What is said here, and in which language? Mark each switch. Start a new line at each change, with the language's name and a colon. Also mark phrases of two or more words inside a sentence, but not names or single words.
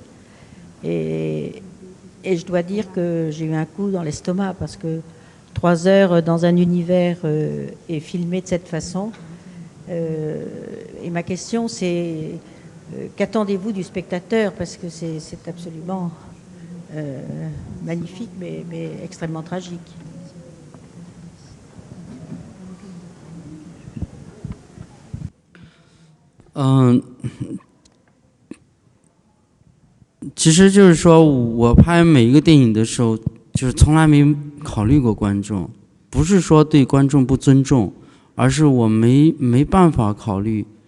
French: Et je dois dire que j'ai eu un coup dans l'estomac parce que 3 heures dans un univers est filmé de cette façon. Et ma question c'est... qu'attendez-vous du spectateur? Parce que c'est absolument magnifique, mais extrêmement tragique.
Chinese: 其实就是说我拍每一个电影的时候，就是从来没考虑过观众，不是说对观众不尊重，而是我没办法考虑。